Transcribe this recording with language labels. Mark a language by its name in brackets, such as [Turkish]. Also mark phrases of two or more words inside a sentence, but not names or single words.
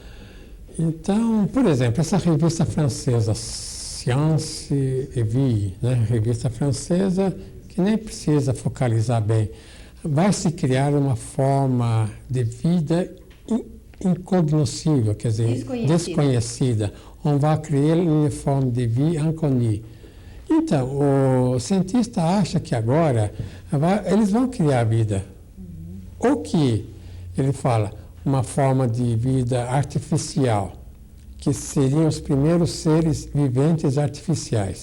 [Portuguese] Então, por exemplo, essa revista francesa, Science et Vie, né? Revista francesa que nem precisa focalizar bem, vai se criar uma forma de vida incognoscível, quer dizer, desconhecida. [French] On va créer une forme de vie inconnue. [Portuguese] Então, o cientista acha que agora eles vão criar a vida. Ou que, ele fala, uma forma de vida artificial, que seriam os primeiros seres viventes artificiais.